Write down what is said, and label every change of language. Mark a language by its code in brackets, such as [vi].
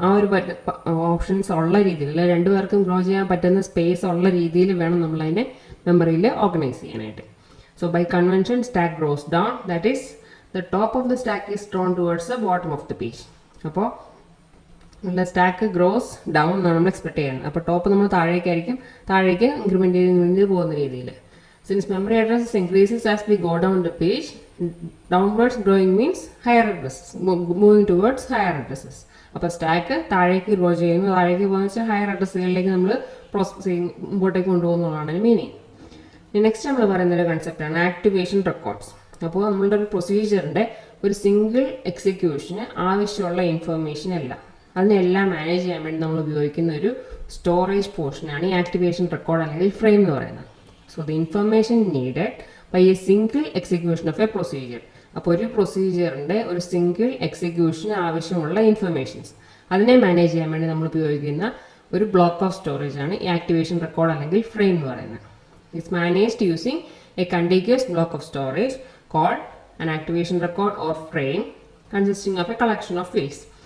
[ml] ആ ഒരു ഓപ്ഷൻസ് ഉള്ള രീതിയിൽ രണ്ടുപേർക്കും ഗ്രോ ചെയ്യാൻ പറ്റുന്ന സ്പേസ് ഉള്ള രീതിയിൽ വേണം നമ്മളതിനെ മെമ്മറിയിൽ ഓർഗനൈസ് ചെയ്യാനായിട്ട്. [en] So by convention stack grows down, that is the top of the stack is drawn towards the bottom of the page. [ml] അപ്പോൾ നമ്മുടെ സ്റ്റാക്ക് ഗ്രോസ് ഡൗൺ എന്നാണ് നമ്മൾ എക്സ്പെക്ട് ചെയ്യുന്നത്. അപ്പോൾ ടോപ്പ് നമ്മൾ താഴേക്ക് ഇൻക്രിമെൻറ്റ് ചെയ്ത് പോകുന്ന രീതിയിൽ. [en] Since memory addresses increases as we go down the page, downwards growing means higher addresses, moving towards higher addresses. [ml] അപ്പോൾ സ്റ്റാക്ക് താഴേക്ക് ഗ്രോ ചെയ്യുന്നു, താഴേക്ക് പോകുന്ന വെച്ചാൽ ഹയർ അഡ്രസ്സുകളിലേക്ക് നമ്മൾ പ്രോസസ്സിങ് മുമ്പോട്ടേക്ക് കൊണ്ടുപോകുന്നതാണ് മീനിങ്. നെക്സ്റ്റ് നമ്മൾ പറയുന്ന ഒരു കൺസെപ്റ്റാണ് ആക്ടിവേഷൻ റെക്കോർഡ്സ്. അപ്പോൾ നമ്മളുടെ ഒരു പ്രൊസീജിയറിൻ്റെ ഒരു സിംഗിൾ എക്സിക്യൂഷന് ആവശ്യമുള്ള ഇൻഫർമേഷൻ എല്ലാം അതിനെല്ലാം മാനേജ് ചെയ്യാൻ വേണ്ടി നമ്മൾ ഉപയോഗിക്കുന്ന ഒരു സ്റ്റോറേജ് പോർഷനാണ് ഈ ആക്ടിവേഷൻ റെക്കോർഡ് അല്ലെങ്കിൽ ഫ്രെയിം എന്ന് പറയുന്നത്. [en] So the information needed by a single execution of a procedure. [ml] അപ്പോൾ ഒരു പ്രൊസീജിയറിൻ്റെ ഒരു സിംഗിൾ എക്സിക്യൂഷന് ആവശ്യമുള്ള ഇൻഫർമേഷൻസ് അതിനെ മാനേജ് ചെയ്യാൻ വേണ്ടി നമ്മൾ ഉപയോഗിക്കുന്ന ഒരു ബ്ലോക്ക് ഓഫ് സ്റ്റോറേജ് ആണ് ഈ ആക്ടിവേഷൻ റെക്കോർഡ് അല്ലെങ്കിൽ ഫ്രെയിം എന്ന് പറയുന്നത്. [en] It's managed using a continuous block of storage called an activation record or frame consisting of a collection of fields.